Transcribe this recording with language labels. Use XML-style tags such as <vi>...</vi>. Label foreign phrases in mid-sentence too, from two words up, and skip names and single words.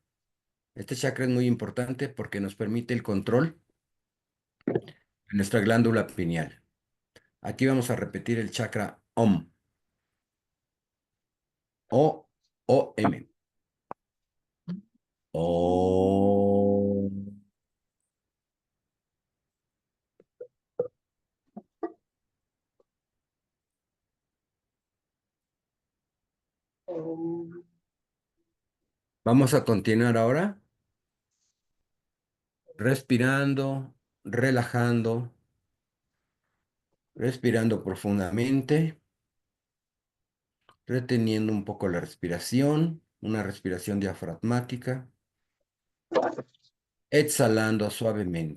<es>Este chakra es muy importante porque nos permite el control de nuestra glándula pineal. Aquí vamos a repetir el chakra Om. O-M. Om. Om. Vamos a continuar ahora respirando, relajando, respirando profundamente, reteniendo un poco la respiración, una respiración diafragmática, exhalando suavemente.</es>